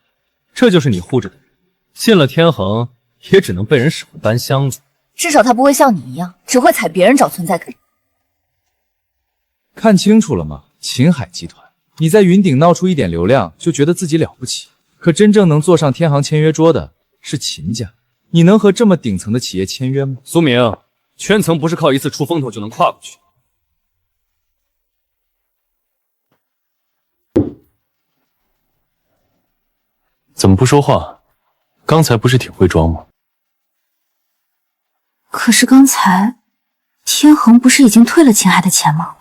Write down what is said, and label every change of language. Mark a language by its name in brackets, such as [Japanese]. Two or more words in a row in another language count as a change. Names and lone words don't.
[Chinese] 这就是你护着的人，进了天恒也只能被人使唤搬箱子。至少他不会像你一样，只会踩别人找存在感。看清楚了吗？秦海集团，你在云顶闹出一点流量，就觉得自己了不起，可真正能坐上天行签约桌的是秦家。你能和这麼頂層的企業簽約嗎？蘇明，圈層不是靠一次出風頭就能跨過去。怎麼不說話？剛才不是挺會裝嗎？可是剛才天恒不是已經退了秦海的錢嗎？